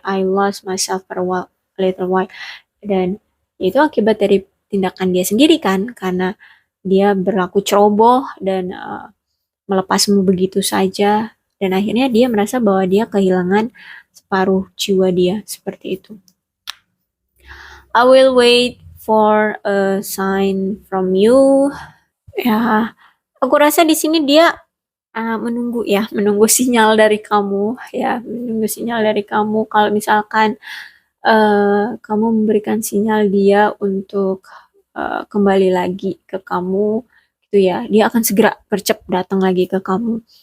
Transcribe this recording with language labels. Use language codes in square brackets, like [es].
[en] I lost myself for a little while. [id] Dan itu akibat dari tindakan dia sendiri kan, karena dia berlaku ceroboh dan melepasmu begitu saja. Dan akhirnya dia merasa bahwa dia kehilangan separuh jiwa dia seperti itu. [en] I will wait for a sign from you. [id] Ya, aku rasa di sini dia menunggu ya, menunggu sinyal dari kamu ya, menunggu sinyal dari kamu. Kalau misalkan kamu memberikan sinyal dia untuk kembali lagi ke kamu, gitu ya, dia akan segera gercep datang lagi ke kamu.